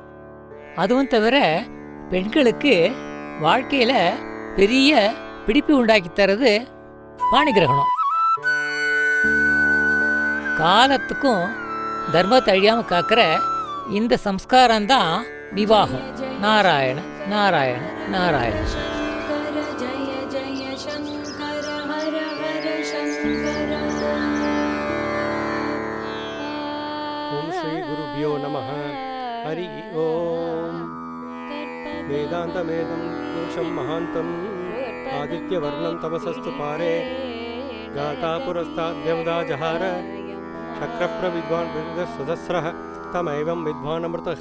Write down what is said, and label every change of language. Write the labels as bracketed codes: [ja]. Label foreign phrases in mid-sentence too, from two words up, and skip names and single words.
[ta] அதுவும் தவிர பெண்களுக்கு வாழ்க்கையில் பெரிய பிடிப்பு உண்டாக்கி தரது பாணிகிரகணம். காலத்துக்கும் தர்மத்தை அழியாமல் காக்கிற இந்த சம்ஸ்காரம்தான் விவாகம். நாராயண நாராயண நாராயண. [sa] जय जय शङ्कर हर हर शङ्कर ओम श्री गुरुभ्यो नमः हरि ओम वेदान्तमेदं पुरुषं महान्तम् आदित्यवर्णं तमसस्तु पारे गाता पुरस्ताद् देवता जहार शक्रप्रविद्वान् विरुद्धसहस्रः तमेवं विद्वानमृतः